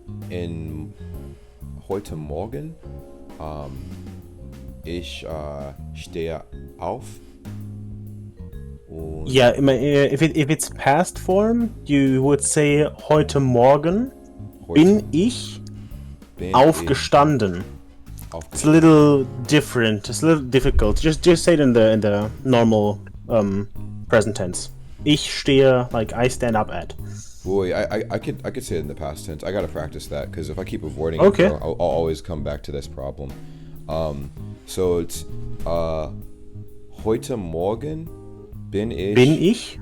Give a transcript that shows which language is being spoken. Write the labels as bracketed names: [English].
[German] In heute Morgen, ich stehe auf. [English] Yeah, if it's past form, you would say heute Morgen bin ich aufgestanden. It's a little different. It's a little difficult. Just say it in the normal present tense. Ich stehe, like I stand up at. Boy, I could say it in the past tense. I gotta practice that, because if I keep avoiding it, I'll always come back to this problem. [German] So it's heute Morgen bin ich.